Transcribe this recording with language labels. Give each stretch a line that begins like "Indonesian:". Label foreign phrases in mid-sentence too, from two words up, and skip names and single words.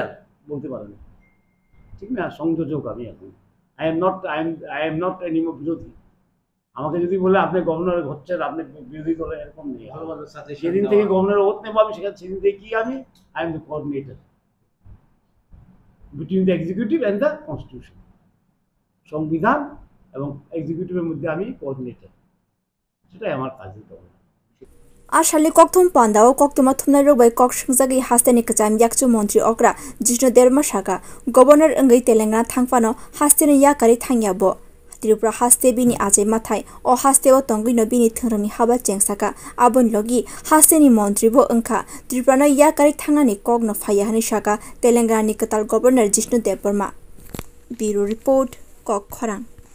Bangla: বলতে পারেন ঠিক না সংযোজক আমি এখন
English: I am not anymore
Bangla: বিরোধী আমাকে যদি বলে আপনি গভর্নর হচ্ছেন আপনি বিরোধী দলে এরকম নেই সেদিন থেকে গভর্নর ওত নেবো আমি সেদিন থেকে কি আমি
English: I am the coordinator between the executive and the constitution
Bangla: সংবিধান এবং এক্সিকিউটিভের মধ্যে আমি কোঅর্ডিনেটর সেটাই আমার কাজ দিতে হবে
Kok Borok: आशाली कक्थुम पान्दाओ कक्तुमा थुमनाय रोगबाय कक्संजागि हास्तेनि कचाम याकचु मंत्री अग्रा जिष्णु देवबर्मा साका गवर्नर अंगै तेलंगाना थांफानो हास्तेनि याकारि थांयाबो त्रिपुरा हास्ते बिनि आजे माथाय अ हास्तेओ तंगिनो बिनि थंरंनि हाबा चेंसाका आबन लगी हास्तेनि मंत्रीबो अंखा त्रिपुरानो याकारि थांनानि कगनो फाया हानि साका तेलंगानानि कताल गवर्नर जिष्णु देवबर्मा ब्यूरो रिपोर्ट कक खरां।